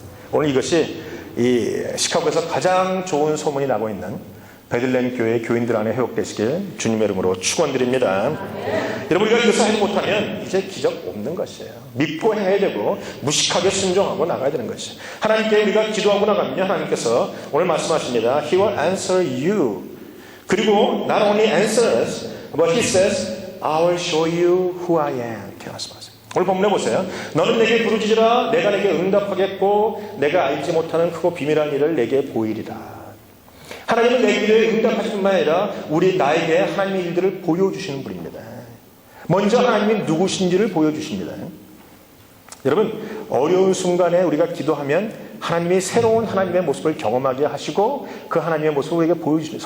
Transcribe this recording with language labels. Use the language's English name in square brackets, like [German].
[Korean] 오늘 이것이 이 시카고에서 가장 좋은 소문이 나고 있는 베들레헴 교회 교인들 안에 회복되시길 주님의 이름으로 축원드립니다. 여러분 우리가 이것을 하지 못하면 이제 기적 없는 것이에요. 믿고 해야 되고 무식하게 순종하고 나가야 되는 것이에요. 하나님께 우리가 기도하고 나가면요 하나님께서 오늘 말씀하십니다. [English] He will answer you. [Korean] 그리고 [English] not only answers, but He says, I will show you who I am. [Korean] 이렇게 말씀하세요. 오늘 본문에 보세요. 너는 내게 부르짖으라. 내가 내게 응답하겠고 내가 알지 못하는 크고 비밀한 일을 내게 보이리라. 하나님은 내 기도에 응답하실 뿐만 아니라 나에게 하나님의 일들을 보여주시는 분입니다. 먼저 하나님이 누구신지를 보여주십니다. 여러분 어려운 순간에 우리가 기도하면 하나님이 새로운 하나님의 모습을 경험하게 하시고 그 하나님의 모습을 우리에게 보여주십니다.